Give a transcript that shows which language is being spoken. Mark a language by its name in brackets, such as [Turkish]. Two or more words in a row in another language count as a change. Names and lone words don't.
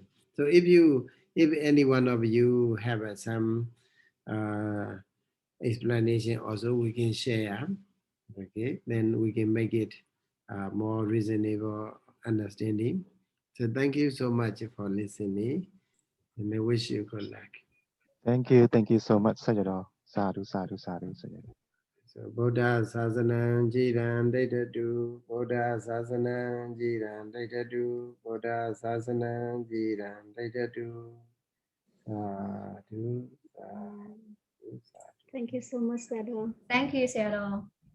[English] So if any one of you have some explanation, also we can share. Okay, then we can make it more reasonable understanding. So thank you so much for listening, and I wish you good luck. Thank you so much, Sayadaw. [Pali] Sadhu, sadhu, sadhu, Sayadaw. So Buddha Sasanam Jiran Daitadu, Buddha Sasanam Jiran Daitadu, Buddha Sasanam Jiran Daitadu. Sadhu, sadhu, sadhu. [English] Thank you so much, Sayadaw. Thank you, Sayadaw.